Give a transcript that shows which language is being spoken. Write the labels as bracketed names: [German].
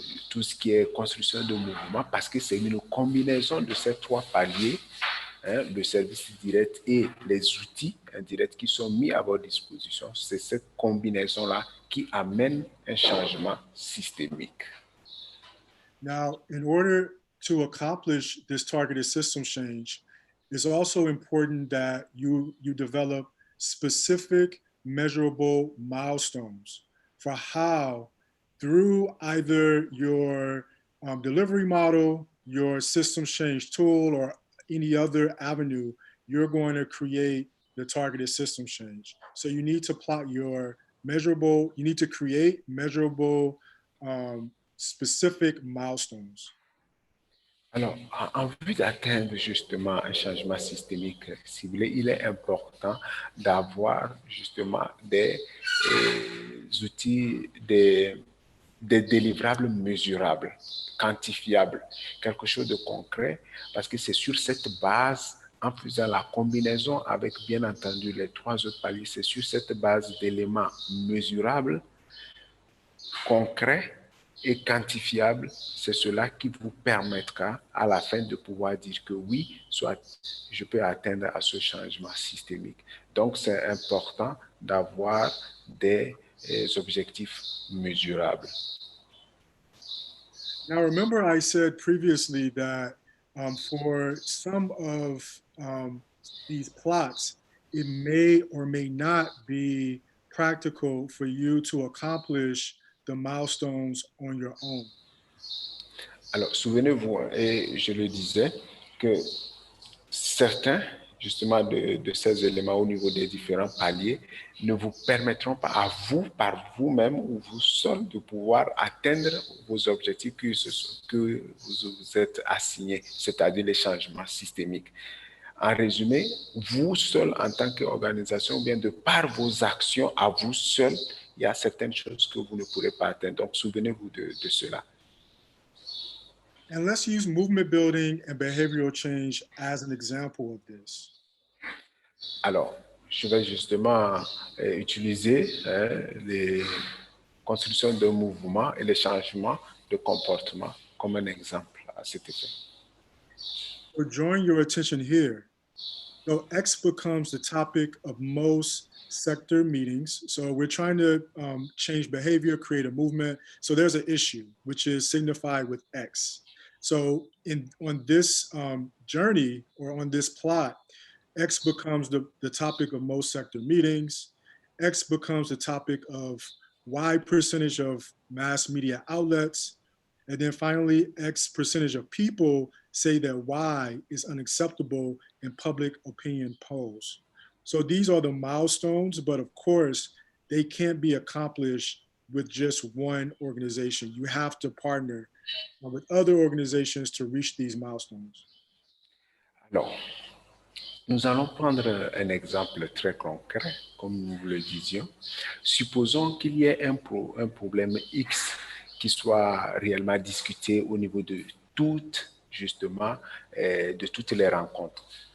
[French] tout ce qui est construction de mouvement, parce que c'est une combinaison de ces 3 paliers, le service direct et les outils indirects qui sont mis à votre disposition. C'est cette combinaison-là qui amène un changement systémique. [English] Now, in order to accomplish this targeted system change, it's also important that you develop specific measurable milestones for how, through either your delivery model, your systems change tool, or any other avenue, you're going to create the targeted system change. So you need to you need to create measurable specific milestones. [French] Alors, en vue d'atteindre justement un changement systémique ciblé, il est important d'avoir justement des outils, des délivrables mesurables, quantifiables, quelque chose de concret, parce que c'est sur cette base, en faisant la combinaison avec bien entendu les 3 autres paliers, c'est sur cette base d'éléments mesurables, concrets et quantifiable, c'est cela qui vous permettra à la fin de pouvoir dire que oui, soit je peux atteindre à ce changement systémique. Donc, c'est important d'avoir des objectifs mesurables. [English] Now, remember I said previously that for some of these plots, it may or may not be practical for you to accomplish the milestones on your own. [French] Alors, souvenez-vous, hein, et je le disais, que certains, justement, de ces éléments au niveau des différents paliers ne vous permettront pas à vous, par vous-même ou vous seul, de pouvoir atteindre vos objectifs que vous vous êtes assignés, c'est-à-dire les changements systémiques. En résumé, vous seul en tant qu'organisation, ou bien de par vos actions à vous seul, il y a certaines choses que vous ne pourrez pas atteindre. Donc, souvenez-vous de cela. [English] And let's use movement building and behavioral change as an example of this. [French] Alors, je vais justement utiliser les constructions de mouvements et les changements de comportement comme un exemple à cet effet. [English] So drawing your attention here. So X becomes the topic of most sector meetings. So we're trying to change behavior, create a movement. So there's an issue, which is signified with X. So on this journey or on this plot, X becomes the topic of most sector meetings. X becomes the topic of Y percentage of mass media outlets. And then finally, X percentage of people say that Y is unacceptable in public opinion polls. So these are the milestones, but of course, they can't be accomplished with just one organization. You have to partner with other organizations to reach these milestones. [French] Alors, nous allons prendre un exemple très concret, comme nous le disions. Supposons qu'il y ait un problème X qui soit réellement discuté au niveau de toutes, justement, de toutes les rencontres.